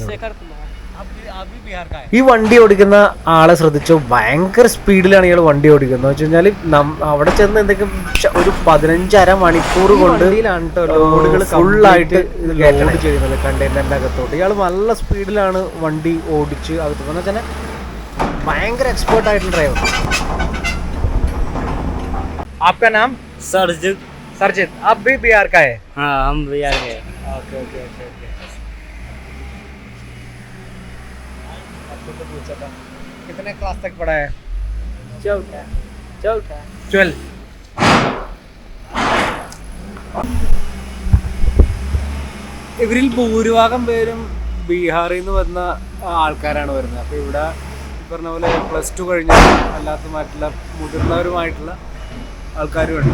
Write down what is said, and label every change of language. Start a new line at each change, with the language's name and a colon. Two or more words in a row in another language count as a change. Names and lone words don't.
Malayalam: ഈ വണ്ടി ഓടിക്കുന്ന ആളെ ശ്രദ്ധിച്ചോ, ഭയങ്കര സ്പീഡിലാണ് ഇയാൾ വണ്ടി ഓടിക്കുന്നത്. വെച്ച് കഴിഞ്ഞാൽ അവിടെ ചെന്ന് എന്തെങ്കിലും ഒരു 15 മണിക്കൂർ കൊണ്ട് ലോഡുകൾ ഫുള്ളായിട്ട് ലോഡ് ചെയ്യുന്നത് കണ്ടെയ്നറിൻ്റെ അകത്തോട്ട്. ഇയാൾ നല്ല സ്പീഡിലാണ് വണ്ടി ഓടിച്ച് അകത്ത് എന്ന് വെച്ചാൽ ഭയങ്കര എക്സ്പേർട്ട് ആയിട്ടുള്ള ഡ്രൈവർ.
Hindi: आपका नाम? सरजित. आप भी बिहार का है? हाँ, हम बिहार के. ओके. आपको तो पूछा था कितने क्लास तक पढ़ा है? चौथा. 12.
Malayalam: ഇവരിൽ ഭൂരിഭാഗം പേരും ബീഹാറിൽ നിന്ന് വന്ന ആൾക്കാരാണ് വരുന്നത്. അപ്പോൾ ഇവിടെ പറഞ്ഞ പോലെ +2 കഴിഞ്ഞ അല്ലാത്തമായിട്ടുള്ള മുതിർന്നവരുമായിട്ടുള്ള ആൾക്കാരുമുണ്ട്.